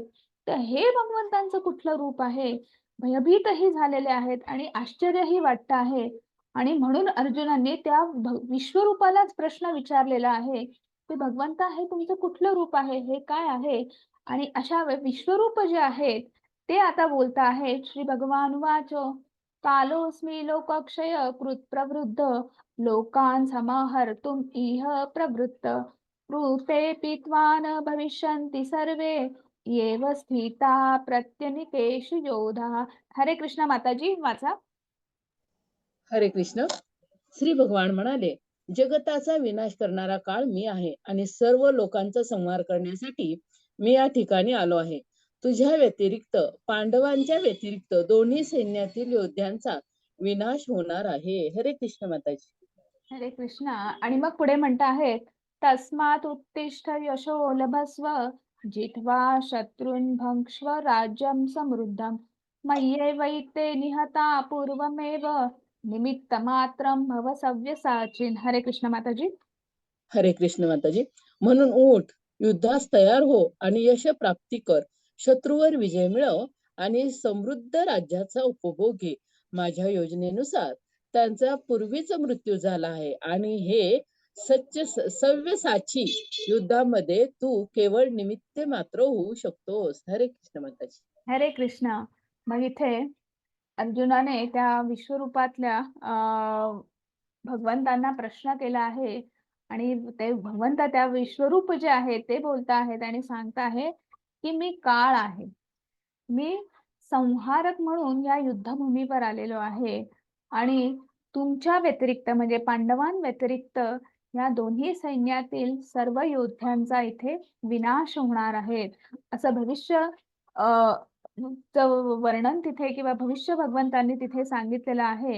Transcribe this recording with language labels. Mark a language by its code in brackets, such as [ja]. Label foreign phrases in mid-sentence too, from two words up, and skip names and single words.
[mr] तर हे भगवंतांचं कुठलं रूप आहे? भयभीतही झालेले आहेत आणि आश्चर्यही वाटत आहे. आणि म्हणून अर्जुनांनी त्या विश्वरूपालाच प्रश्न विचारलेला आहे की भगवंता, हे तुमचं कुठलं रूप आहे, हे काय आहे? आणि अशा विश्वरूप जे आहेत ते आता बोलता आहेत. [sa] श्री भगवान वाच, कालोस्मी लोकक्षय कृत प्रवृद्ध, लोकान समाहर्तुम इह प्रवृत्त, कृते पित्वान भविष्यन्ति सर्वे, येव स्थिता प्रत्यनिकेषु योधा. [mr] हरे कृष्ण माताजी, वाचा. हरे कृष्ण. श्री भगवान म्हणाले, जगताचा विनाश करणारा काळ मी आहे आणि सर्व लोकांचा संहार करण्यासाठी मी या ठिकाणी आलो आहे. तुझ्या व्यतिरिक्त, पांडवांच्या व्यतिरिक्त दोन्ही सैन्यातील योद्ध्यांचा विनाश होणार आहे. हरे कृष्ण माताजी. हरे कृष्ण. आणि मग पुढे म्हणता आहेत, [sa] तस्मात् उत्तिष्ठ यशो लभस्व, जित्वा शत्रून् भङ्क्ष्व राज्यं समृद्धं, मय्येवैते निहता पूर्वमेव, निमित्तमात्रं भव सव्यसाचिन्. [mr] हरे कृष्ण माताजी. हरे कृष्ण माताजी. म्हणून उठ, युद्धास तयार हो आणि यश प्राप्ती कर. शत्रूवर विजय मिळव आणि समृद्ध राज्याचा उपभोग घे. माझ्या योजनेनुसार त्यांचा पूर्वीच मृत्यू झाला आहे आणि हे सव्यसाची युद्धामध्ये तू केवळ निमित्त मात्र होऊ शकतोस. हरे कृष्ण माताजी. हरे कृष्ण. मग इथे अर्जुनाने त्या विश्वरूपातल्या भगवंतांना प्रश्न केला आहे आणि ते भगवंत त्या विश्वरूप जे आहे ते बोलत आहेत आणि सांगत आहे की मी काळ आहे, मी संहारक म्हणून या युद्धभूमीवर आलेलो आहे आणि तुमच्या व्यतिरिक्त म्हणजे पांडवां व्यतिरिक्त या दोन्ही सैन्यातील सर्व योद्ध्यांचा इथे विनाश होणार आहे असं भविष्य वर्णन तिथे किंवा भविष्य भगवंतांनी तिथे सांगितलेलं आहे.